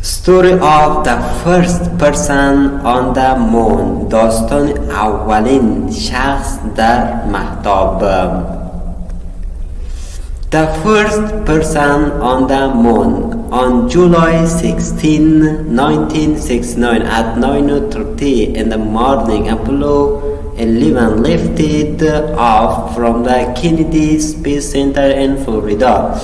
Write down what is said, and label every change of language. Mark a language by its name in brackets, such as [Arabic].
[English] Story of the first person on the moon. [Persian] داستان اولین شخص در مهتاب. [English] The first person on the moon. On July 16, 1969 at 9:30 in the morning, Apollo 11 lifted off from the Kennedy Space Center in Florida.